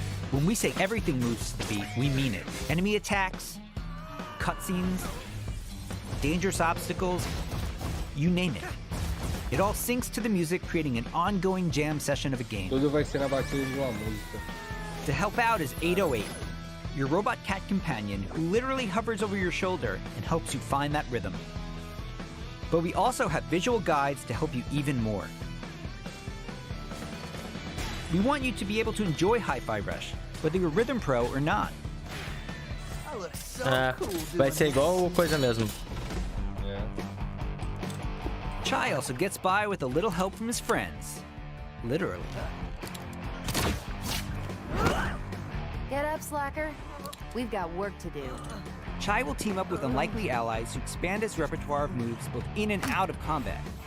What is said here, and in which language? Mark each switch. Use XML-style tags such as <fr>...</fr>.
<en>When we say everything moves to the beat, we mean it. Enemy attacks, cutscenes, dangerous obstacles, you name it. It all syncs to the music, creating an ongoing jam session of a game.</en> <pt>Tudo vai ser na batida de uma música.</pt> <en>To help out is 808, your robot cat companion who literally hovers over your shoulder and helps you find that rhythm. But we also have visual guides to help you even more. We want you to be able to enjoy Hi-Fi Rush, whether you're a rhythm pro or not.</en> <pt>Vai ser igual coisa mesmo.</pt> <en>Chai also gets by with a little help from his friends. Literally. Get up, slacker. We've got work to do. Chai will team up with unlikely allies who expand his repertoire of moves both in and out of combat.</en>